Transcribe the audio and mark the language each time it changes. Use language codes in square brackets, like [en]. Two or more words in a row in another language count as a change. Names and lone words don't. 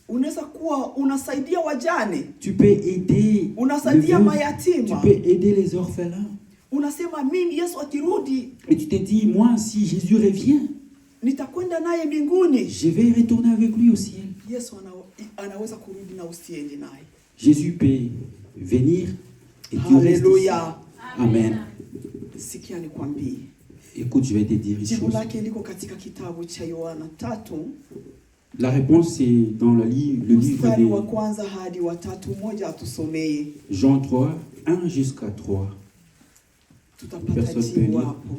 [fr] Tu peux aider tu peux aider les orphelins. Et tu te dis, moi si Jésus revient, je vais retourner avec lui au ciel. Jésus peut venir. Alléluia. Amen. [sw] Sikia nikwambie. [fr] Écoute, je vais te dire une [sw] Jibu [fr] chose. [sw] lake liko katika kitabu cha Yohana 3. [fr] La réponse est dans le livre [sw] mstari wa kwanza hadi wa 3. Moja atusomee. [fr] Jean 3, 1 jusqu'à 3. [sw] Tutapata jibu hapo.